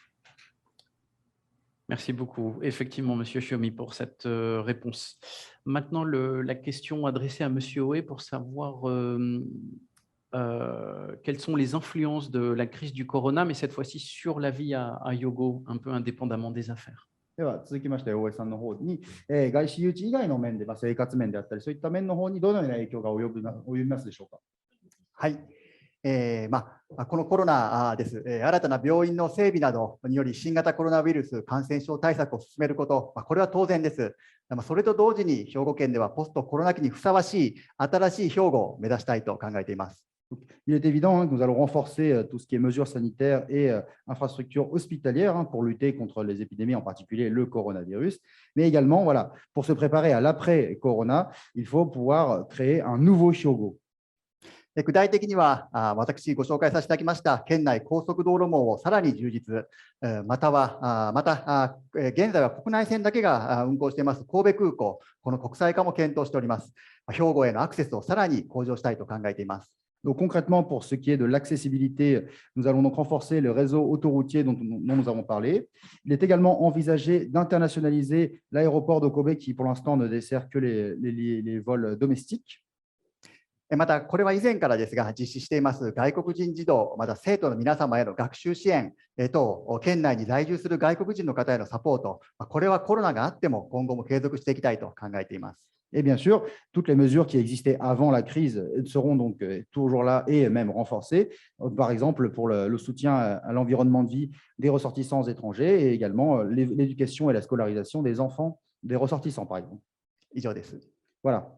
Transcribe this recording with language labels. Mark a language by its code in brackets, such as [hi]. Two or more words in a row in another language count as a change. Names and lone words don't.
[fr] Merci beaucoup, effectivement, Monsieur Shiomi, pour cette réponse. Maintenant, la question adressée à Monsieur Oé pour savoir quelles sont les influences de la crise du corona, mais cette fois-ci sur la vie à Hyogo, un peu indépendamment des affaires. [ja] では続きまして、大江さんの方に、外資誘致以外の面で、生活面であったり、そういった面の方にどのような影響が及びますでしょうか。はい、このコロナです。新たな病院の整備などにより新型コロナウイルス感染症対策を進めること、これは当然です。それと同時に兵庫県ではポストコロナ期にふさわしい新しい兵庫を目指したいと考えています。 [fr] Il est évident que nous allons renforcer tout ce qui est mesures sanitaires et infrastructures hospitalières pour lutter contre les épidémies, en particulier le coronavirus. Mais également, voilà, pour se préparer à l'après-corona, il faut pouvoir créer un nouveau Hyogo. [ja] 具体的には、私ご紹介させていただきました県内高速道路網をさらに充実、また現在は国内線だけが運航しています神戸空港、この国際化も検討しております。兵庫へのアクセスをさらに向上したいと考えています。 [fr] Donc concrètement, pour ce qui est de l'accessibilité, nous allons donc renforcer le réseau autoroutier dont nous avons parlé. Il est également envisagé d'internationaliser l'aéroport de Kobe qui, pour l'instant, ne dessert que les vols domestiques. [ja] また、これは以前からですが、実施しています外国人児童、また生徒の皆様への学習支援等、県内に在住する外国人の方へのサポート、これはコロナがあっても今後も継続していきたいと考えています。 [fr] Et bien sûr, toutes les mesures qui existaient avant la crise seront donc toujours là et même renforcées. Par exemple, pour le soutien à l'environnement de vie des ressortissants étrangers et également l'éducation et la scolarisation des enfants des ressortissants, par exemple. Voilà.